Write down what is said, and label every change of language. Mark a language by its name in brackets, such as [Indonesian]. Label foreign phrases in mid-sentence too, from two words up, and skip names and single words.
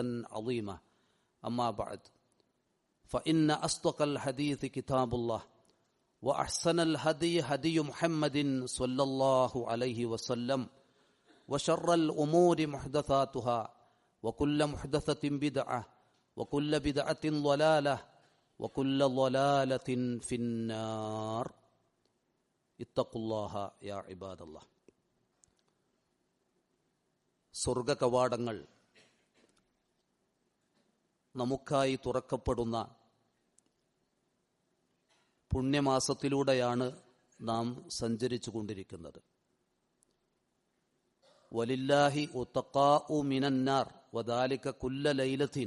[Arabic] عظيما أما بعد فإن أصدق الحديث كتاب الله وأحسن الهدي هدي محمد صلى الله عليه وسلم وشر الأمور محدثاتها وكل محدثة بدعة وكل بدعة ضلالة وكل ضلالة في النار اتقوا الله يا عباد الله. [Malayalam] സ്വർഗ കവാടങ്ങൾ നമുക്കായി തുറക്കപ്പെടുന്ന പുണ്യമാസത്തിലൂടെയാണ് നാം സഞ്ചരിച്ചു കൊണ്ടിരിക്കുന്നത്. [Arabic] ولله عتقاء من النار وذلك كل ليلة.